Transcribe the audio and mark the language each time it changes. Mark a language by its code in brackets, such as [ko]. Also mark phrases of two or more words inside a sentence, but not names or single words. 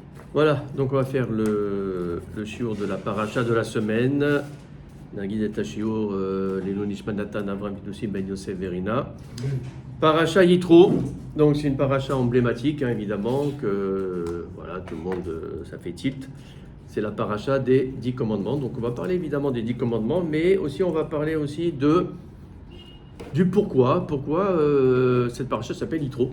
[fr] Voilà, donc on va faire le shiur de la paracha de la semaine. [he] נגיד את שיעור לעילוי נשמת נתן אברהם פידוסים בן יוסף ורינה. [fr] Paracha Yitro, donc c'est une paracha emblématique, hein, évidemment, que voilà, tout le monde, ça fait tilt. C'est la paracha des 10 commandements. Donc on va parler évidemment des 10 commandements, mais aussi on va parler aussi du pourquoi cette paracha s'appelle Yitro.